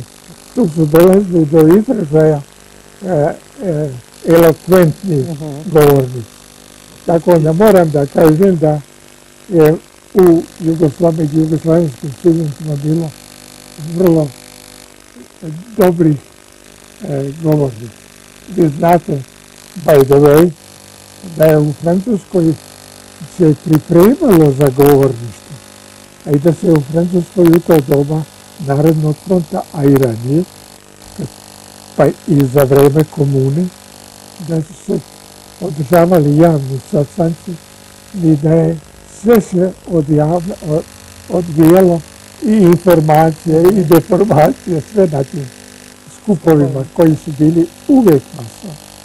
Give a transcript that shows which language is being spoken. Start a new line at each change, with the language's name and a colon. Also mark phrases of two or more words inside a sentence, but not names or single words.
Serbian: Tu su dolazili do izražaja elokventni govornici. Tako da moram da kažem da je u jugoslavenskim studentima bilo vrlo dobrih govornika. Vi znate,
English: by the way,
Serbian: da je u Francuskoj se pripremalo za govorništvo, a i da se u Francuskoj u to doba Narodnog fronta, a i ranije, pa i za vreme komune, da su se održavali javni sastanci i da je sve se odvijalo i informacije i deformacije, sve na tim skupovima koji su bili uvijek masovni.